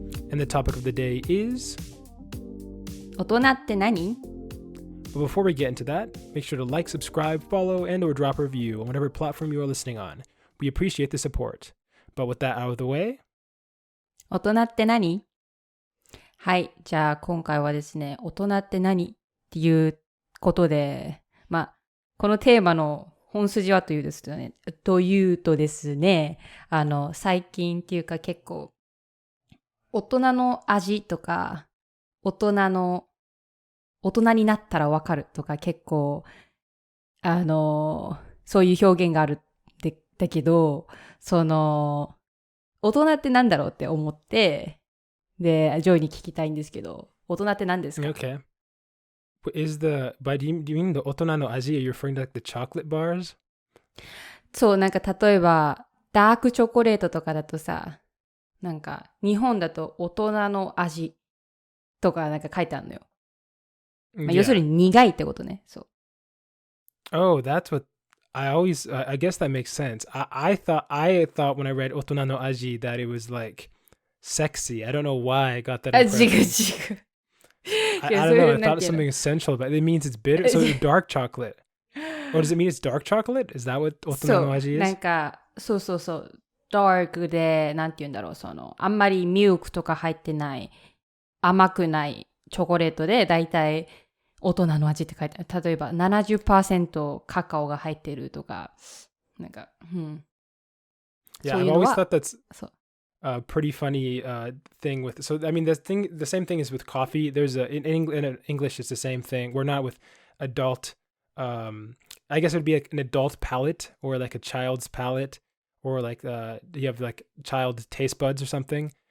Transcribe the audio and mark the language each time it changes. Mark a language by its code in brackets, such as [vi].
[en] And the topic of the day is... [ja] 大人って何? [en] But before we get into that, make sure to like, subscribe, follow, and or drop a review on whatever platform you are listening on. We appreciate the support. But with that out of the way... [ja] 大人って何? はい、じゃあ今回はですね、大人って何っていうことで、このテーマの本筋はというとですね、最近っていうか結構、大人の味とか、大人になったらわかるとか結構、そういう表現があるだけど、大人ってなんだろうって思って、で、ジョイに聞きたいんですけど、大人って何ですか? [en] Okay.Do you mean the 大人の味? Are you referring to like the chocolate bars? [ja] そう、なんか例えば、ダークチョコレートとかだとさ、なんか日本だと大人の味とかなんか書いてあるのよ。要するに苦いってことね。そう。 [en] Oh, that's what I always, I guess that makes sense. I thought when I read 大人の味 that it was like sexy. I don't know why I got that impression. [ja] 違う。 [en] I don't know. I thought it's something essential, but it means it's bitter. So it's dark chocolate. Or does it mean it's dark chocolate? Is that what 大人の味 is? [ja] なんか、そう。ダークで、なんて言うんだろう、あんまりミルクとか入ってない、甘くないチョコレートで、だいたい大人の味って書いてある。例えば 70% カカオが入ってるとか、なんか、 [en] Yeah, I've always thought that's a pretty funny thing with. So I mean, the same thing is with coffee. There's in English, it's the same thing. We're not with adult. I guess it would be like an adult palate or like a child's palate, or like you have like child taste buds or something.